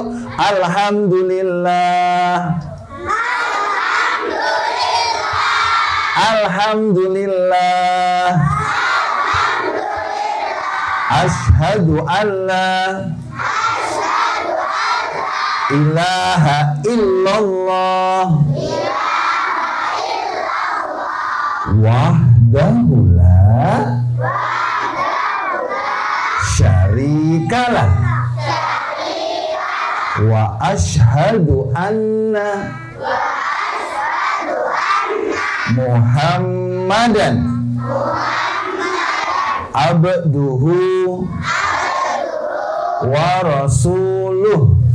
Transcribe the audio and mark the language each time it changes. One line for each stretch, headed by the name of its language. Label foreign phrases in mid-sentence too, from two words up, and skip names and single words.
Arabic: الحمد لله. الحمد لله. أشهد أن لا إله إلا الله وحده لا شريك له وأشهد أن محمدا عبده ورسوله.